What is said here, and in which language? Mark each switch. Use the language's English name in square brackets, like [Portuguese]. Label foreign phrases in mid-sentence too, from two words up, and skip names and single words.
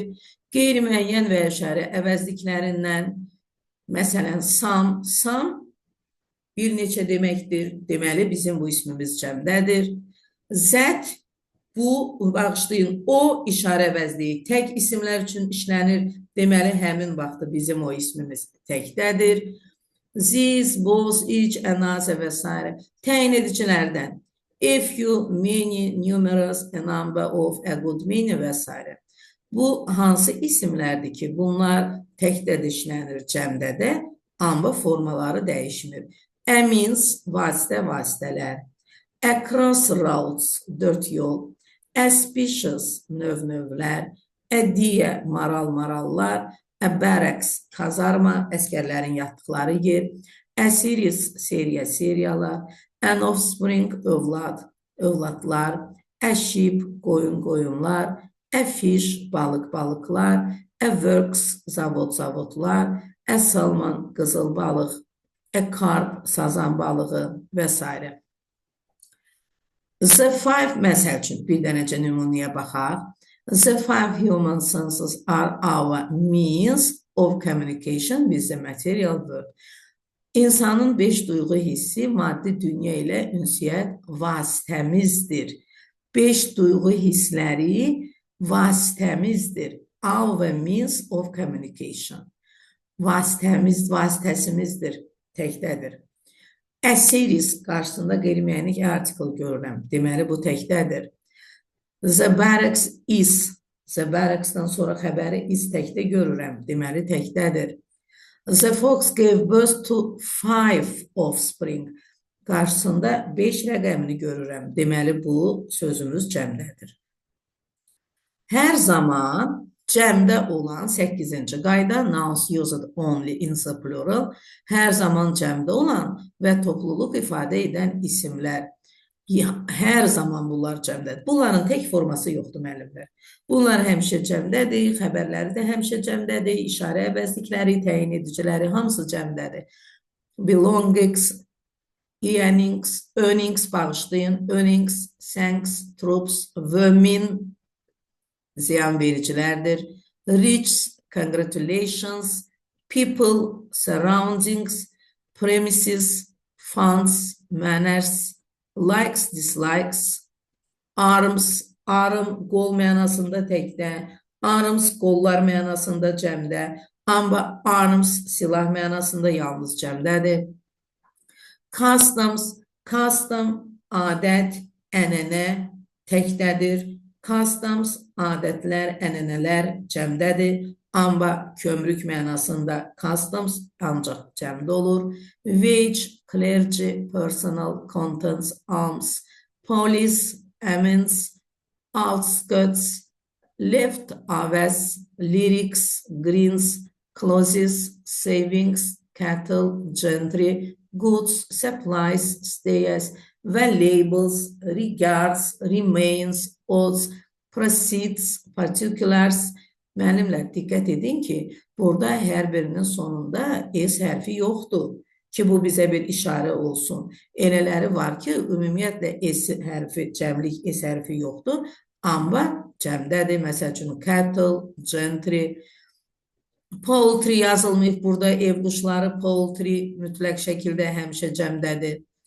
[Azerbaijani] Qeyri-müəyyən və işarə əvəzliklərindən, məsələn, some bir neçə deməkdir, deməli bizim bu ismimiz cəmdədir. That, bu, bağışlayın, o işarə əvəzliyi tək isimlər üçün işlənir, deməli həmin vaxtı bizim o ismimiz təkdədir. [English] These, both, each, another və s. [Azerbaijani] Təyin edicilərdən. [English] A few, many, numerous, a number of, a good many və s. [Azerbaijani] Bu hansı isimlərdir ki, bunlar təkdə də işlənir, cəmdə də, amma formaları dəyişmir. [English] A means, [Azerbaijani] vasitə, vasitələr. [English] Across roads, [Azerbaijani] dörd yol. Species, növ-növlər. [English] A deer, [Azerbaijani] maral, marallar. [English] A barracks, [Azerbaijani] kazarma, əskərlərin yatdıqları yer. [English] A series, [Azerbaijani] seriya, seriyalar. [English] An offspring, [Azerbaijani] övlad, övladlar. [English] A sheep, [Azerbaijani] qoyun, qoyunlar. [English] A fish, [Azerbaijani] balıq, balıqlar. [English] A works, [Azerbaijani] zavod, zavodlar. [English] A salmon, [Azerbaijani] qızıl balıq. [English] A carp, [Azerbaijani] sazan balığı və s. [English] The five, [Azerbaijani] məsəl üçün, bir dənəcə nümunəyə baxaq. [English] The five human senses are our means of communication with the material world. [Azerbaijani] İnsanın 5 duyğu hissi maddi dünya ilə ünsiyyət vasitəmizdir. 5 duyğu hissləri vasitəmizdir. [English] Our means of communication. [Azerbaijani] Vasitəsimizdir, təkdədir. [English] A series [Azerbaijani] qarşısında qeyri-müəyyənlik artikl görürəm. Deməli, bu təkdədir. [English] The barracks is. The barracksdan [Azerbaijani] sonra xəbəri is təkdə görürəm. Deməli, təkdədir. [English] The fox gave birth to 5 offspring. [Azerbaijani] Qarşısında 5 rəqəmini görürəm. Deməli, bu sözümüz cəmdədir. Hər zaman cəmdə olan 8-ci qayda, [English] nouns used only in the plural, [Azerbaijani] hər zaman cəmdə olan və topluluq ifadə edən isimlər. Hər zaman bunlar cəmdədir. Bunların tək forması yoxdur, müəllimlər. Bunlar həmişə cəmdədir, xəbərləri də həmişə cəmdədir, işarə əvəzlikləri, təyin ediciləri, hamısı cəmdədir. [English] Belongings, earnings, bağışlayın, earnings, thanks, troops, women, [Azerbaijani] ziyan vericilərdir. [English] Rich, congratulations, people, surroundings, premises, funds, manners, likes, dislikes, arms, arm, [Azerbaijani] qol mənasında təkdə, arms, qollar mənasında cəmdə, amma arms, silah mənasında yalnız cəmdədir. [English] Customs, custom, [Azerbaijani] adət, ənənə təkdədir. Customs, adətlər, ənənələr cəmdədir. Amma kömrük mənasında customs ancaq cəmdə olur. [English] Wage, clergy, personal, contents, arms, police, amends, outskirts, left, avaz, lyrics, greens, clothes, savings, cattle, gentry, goods, supplies, stays və labels, regards, remains, odds, proceeds, particulars. [Azerbaijani] Müəllimlər, diqqət edin ki, burada hər birinin sonunda S hərfi yoxdur ki, bu bizə bir işarə olsun. Elələri var ki, ümumiyyətlə S hərfi, cəmlik S hərfi yoxdur, amma cəmdədir. Məsəl üçün, [English] cattle, gentry, poultry [Azerbaijani] yazılmayıb burada, ev quşları, poultry mütləq şəkildə həmişə cəmdədir.